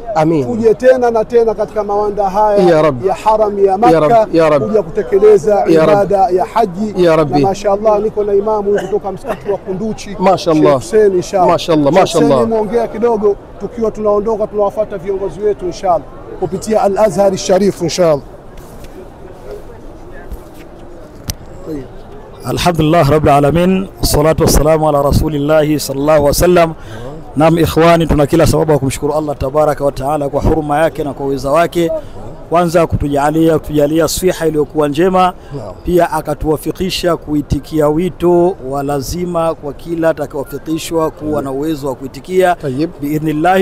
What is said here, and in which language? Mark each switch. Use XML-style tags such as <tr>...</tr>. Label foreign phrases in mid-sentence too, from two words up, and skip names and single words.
<sw>Tuje tena na tena katika mawanda haya ya haram ya Makka kuja kutekeleza ibada ya haji. Na mashaallah niko na imamu kutoka msikiti wa Kunduchi, mashaallah Hussein, inshallah. Mashaallah muongea kidogo tukiwa tunaondoka, tunawafuata viongozi wetu inshallah kupitia Al-Azhar Sharif inshallah.</sw> <ar>الحمد لله رب العالمين، الصلاة والسلام على رسول الله صلى الله عليه وسلم.</ar> <sw>Naam ikhwani, tuna kila sababu ya kumshukuru</sw> <ar>الله تبارك وتعالى</ar> <sw>kwa huruma yake na kwa uwezo wake, kwanza kutujalia siha iliyokuwa njema, pia akatuwafikisha kuitikia wito wa lazima kwa kila atakayewafikishwa kuwa na uwezo wa kuitikia biidhnillah.</sw>